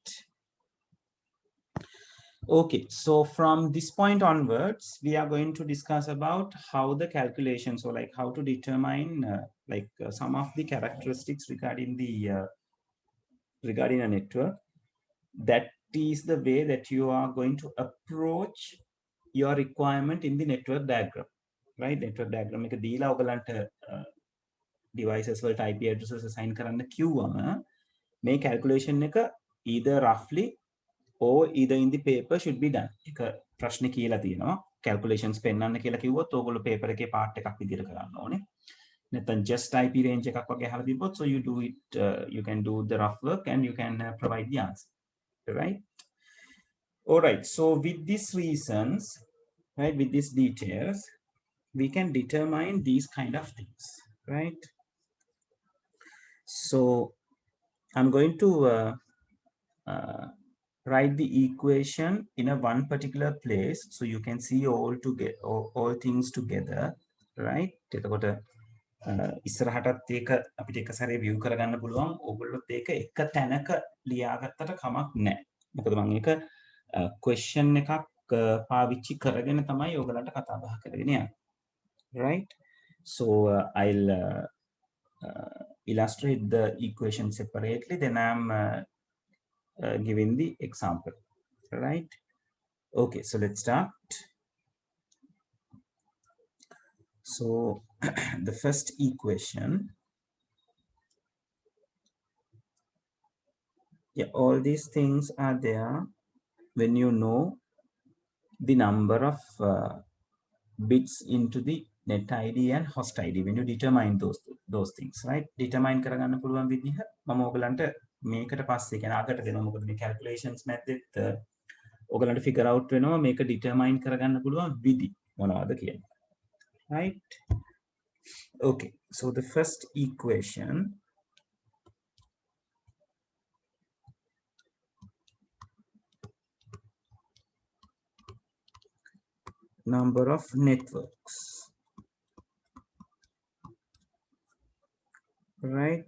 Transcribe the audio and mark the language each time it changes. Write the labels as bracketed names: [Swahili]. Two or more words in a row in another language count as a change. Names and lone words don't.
[English] Okay, so from this point onwards, we are going to discuss about how the calculation, so like how to determine some of the characteristics regarding the regarding a network. That is the way that you are going to approach your requirement in the network diagram, right? Network diagram [Sinhala] එක දීලා ඔයගලන්ට [English] devices වලට IP addresses assign [Sinhala] කරන්න කිව්වම මේ [English] calculation එක either roughly or either in the paper should be done. [Sinhala] එක ප්‍රශ්නේ කියලා තියෙනවා calculations පෙන්වන්න කියලා කිව්වොත් ඕගොල්ලෝ paper එකේ part එකක් විදිහට කරන්න ඕනේ. [English] නැත්නම් just IP range [Sinhala] එකක් වගේ අහලා තිබ්බොත් [English] so you do it you can do the rough work and you can provide the answer, right? All right, so with these reasons, right, with these details, we can determine these kind of things, right? So I'm going to write the equation in a one particular place so you can see all things together, right? [Sinhala] එතකොට ඉස්සරහටත් ඒක අපිට එක සැරේ view කරගන්න පුළුවන්. ඕගොල්ලොත් ඒක එක තැනක ලියාගත්තට කමක් නැහැ. මොකද මම ඒක question එකක් පාවිච්චි කරගෙන තමයි ඔයගලන්ට කතා බහ කරගෙන යන්නේ. Right? [English] So I'll illustrate the equation separately, then I'm giving the example, right? Okay, so let's start. So the first equation, yeah, all these things are there when you know the number of bits into the net ID and host ID when you determine those things, right? [Sinhala] Determine කරගන්න පුළුවන් විදිහ මම ඔයගලන්ට මේකට පස්සේ කියන අගට දෙනවා. මොකද මේ [English] calculations method [Sinhala] ඔයගලන්ට [English] figure out [Sinhala] වෙනවා මේක determine කරගන්න පුළුවන් විදි මොනවද කියන්නේ, right? [English] Okay, so the first equation, number of networks, right?